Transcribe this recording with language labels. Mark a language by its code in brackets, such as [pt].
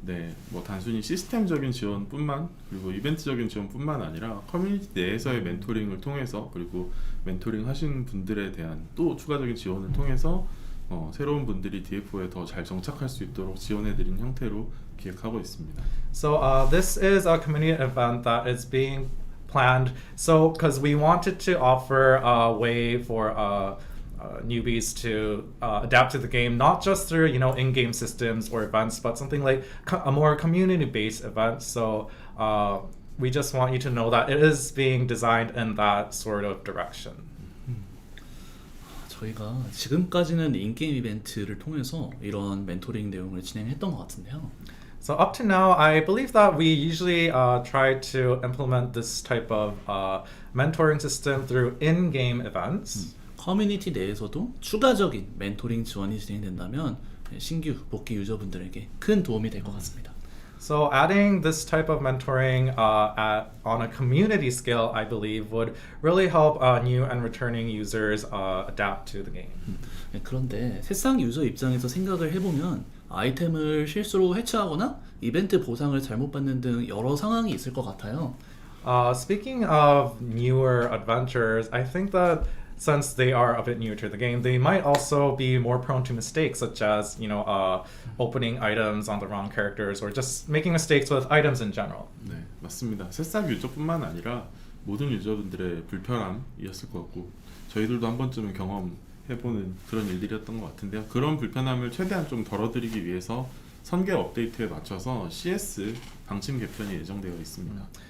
[ko] 네, 뭐 단순히 시스템적인 지원뿐만 그리고 이벤트적인 지원뿐만 아니라 커뮤니티 내에서의 멘토링을 통해서 그리고 멘토링 하신 분들에 대한 또 추가적인 지원을 통해서 새로운 분들이 DFO에 더 잘 정착할 수 있도록 지원해드린 형태로 기획하고 있습니다. [en] So this is a community event that is being planned. So because we wanted to offer a way for newbies to adapt to the game, not just through in-game systems or events, but something like a more community-based event. So we just want you to know that it is being designed in that sort of direction. [ko] 저희가 지금까지는 인게임 이벤트를 통해서 이런 멘토링 내용을 진행했던 것 같은데요. [en] So up to now, I believe that we usually try to implement this type of mentoring system through in-game events. [ko] 커뮤니티 내에서도 추가적인 멘토링 지원이 진행된다면 신규 복귀 유저분들에게 큰 도움이 될 것 같습니다. [en] So adding this type of mentoring on a community scale, I believe, would really help new and returning users adapt to the game. [ko] 그런데 새싹 유저 입장에서 생각을 해보면 아이템을 실수로 해체하거나 이벤트 보상을 잘못 받는 등 여러 상황이 있을 것 같아요. [en] Speaking of newer adventurers, I think that since they are a bit newer to the game, they might also be more prone to mistakes, such as opening items on the wrong characters or just making mistakes with items in general. [ko] 네, 맞습니다. 새싹 유저뿐만 아니라 모든 유저분들의 불편함이었을 것 같고 저희들도 한 번쯤은 경험해보는 그런 일들이었던 것 같은데요. 그런 불편함을 최대한 좀 덜어드리기 위해서 선계 업데이트에 맞춰서 CS 방침 개편이 예정되어 있습니다.